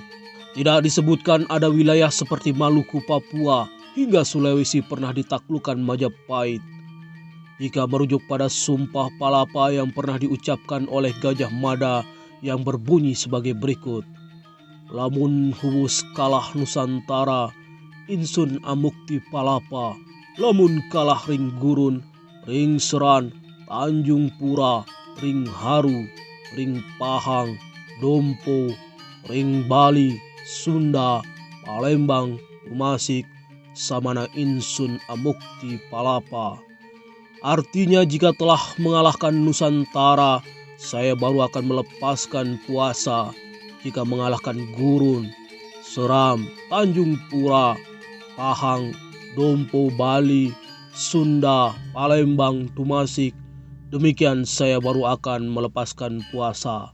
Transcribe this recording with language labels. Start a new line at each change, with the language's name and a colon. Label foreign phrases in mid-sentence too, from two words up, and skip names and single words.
Indonesian: Tidak disebutkan ada wilayah seperti Maluku, Papua, hingga Sulawesi pernah ditaklukkan Majapahit. Jika merujuk pada Sumpah Palapa yang pernah diucapkan oleh Gajah Mada yang berbunyi sebagai berikut.
Kawi: Lamun huwus kalah Nusantara, insun amukti palapa. Lamun kalah ring gurun, ring seran, Tanjung Pura, ring haru, ring Pahang, Dompo, ring Bali, Sunda, Palembang, Tumasik, samana insun amukti palapa.
Indonesian: Artinya jika telah mengalahkan Nusantara, saya baru akan melepaskan kuasa. Jika mengalahkan Gurun, Seram, Tanjung Pura, Pahang, Dompo, Bali, Sunda, Palembang, Tumasik, demikian saya baru akan melepaskan kuasa.